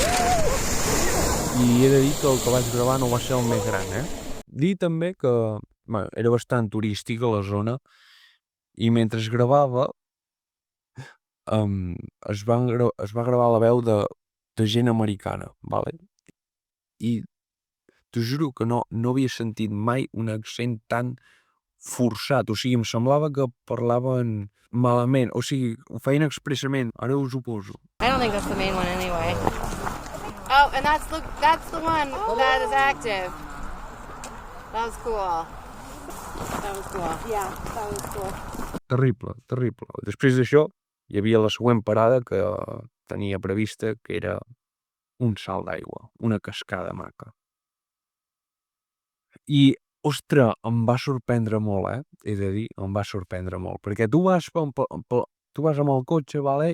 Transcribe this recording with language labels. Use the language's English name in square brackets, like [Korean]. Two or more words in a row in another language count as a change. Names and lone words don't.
[Catalan] I he de dir que el que vaig gravar no va ser el més gran, Dir també que, bueno, era bastant turística la zona, i mentre es gravava, es va gravar la veu de gent americana, vale? I t'ho juro que no havia sentit mai un accent tan forçat, o sigui, em semblava que parlaven malament, o sigui, ho feien expressament, ara us ho poso. [English] I don't think that's the main one anyway. Oh, and that's the one that is active. That was cool. Yeah, that was cool. [Catalan] Terrible. Després d'això, hi havia la següent parada que tenia prevista, que era un salt d'aigua, una cascada maca. I, ostres, em va sorprendre molt, he de dir, em va sorprendre molt, perquè tu vas tu vas amb el cotxe, vale?